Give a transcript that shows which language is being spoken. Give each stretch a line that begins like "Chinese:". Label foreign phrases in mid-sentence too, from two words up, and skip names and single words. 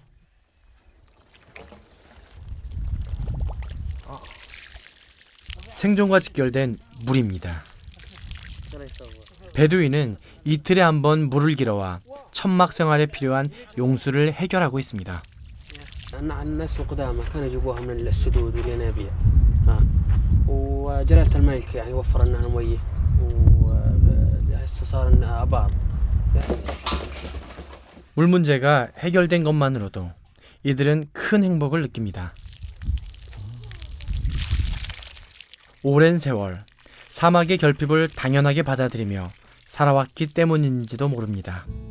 Korean: 생존과 직결된 물입니다. 베두인은 이틀에 한 번 물을 길어와 천막 생활에 필요한 용수를 해결하고 있습니다.
Arabic: الناس القدامى كانوا يجيبوها من السدود والينابيع. وجلاله الملك يعني وفر لنا الميه وهسه صار لنا ابار.
Korean: 물 문제가 해결된 것만으로도 이들은 큰 행복을 느낍니다. 오랜 세월 사막의 결핍을 당연하게 받아들이며 살아왔기 때문인지도 모릅니다.